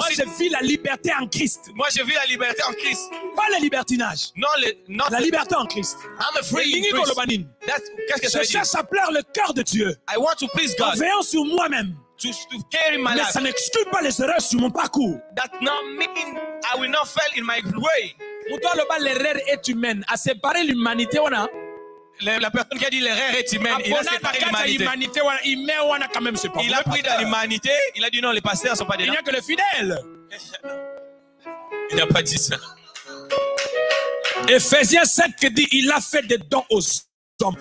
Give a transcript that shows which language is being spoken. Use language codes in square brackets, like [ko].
[fr] moi, je vis la liberté en Christ. Moi je vis la liberté en Christ. Pas le libertinage. Non, la liberté en Christ. [en] I'm a free in Christ. [fr] Qu'est-ce que ça veut dire? Je cherche à plaire le cœur de Dieu. [en] I want to please God. [fr] En veillant sur moi-même. [en] To carry my life. [fr] Mais ça n'exclut pas les erreurs sur mon parcours. [en] That not mean I will not fail in my way. [fr] L'erreur est humaine. À séparer l'humanité, on a. La personne qui a dit l'erreur est humaine, il a séparé l'humanité. Il a pris dans l'humanité, il a dit non, les pasteurs ne sont pas dedans. Il n'y a que les fidèles. Il n'a pas dit ça. Ephésiens 5 dit il a fait des dons aux hommes.